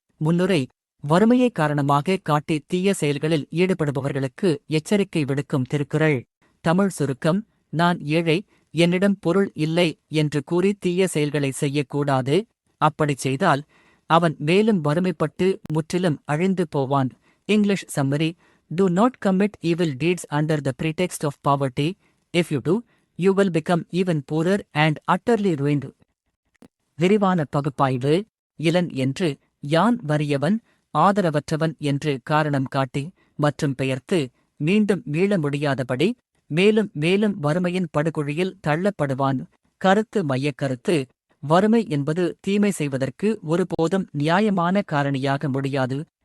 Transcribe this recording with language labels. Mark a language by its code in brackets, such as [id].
[ta] முன்னுரை: வறுமையை காரணமாக காட்டி தீய செயல்களில் ஈடுபடுபவர்களுக்கு எச்சரிக்கை விடுக்கும் திருக்குறள். தமிழ் சுருக்கம்: நான் ஏழை, என்னிடம் பொருள் இல்லை என்று கூறி தீய செயல்களை செய்யக்கூடாது. அப்படிச் செய்தால் அவன் மேலும் வறுமைப்பட்டு முற்றிலும் அழிந்து போவான். [en] English summary: Do not commit evil deeds under the pretext of poverty. If you do, you will become even poorer and utterly ruined. [ta] விரிவான பகுப்பாய்வு: இலன் என்று யான் வறியவன், ஆதரவற்றவன் என்று காரணம் காட்டி மற்றும் பெயர்த்து மீண்டும் மீள முடியாதபடி மேலும் மேலும் வறுமையின் படுகுழியில் தள்ளப்படுவான். கருத்து மையக் கருத்து: வறுமை என்பது தீமை செய்வதற்கு ஒருபோதும் நியாயமான காரணியாக முடியாது.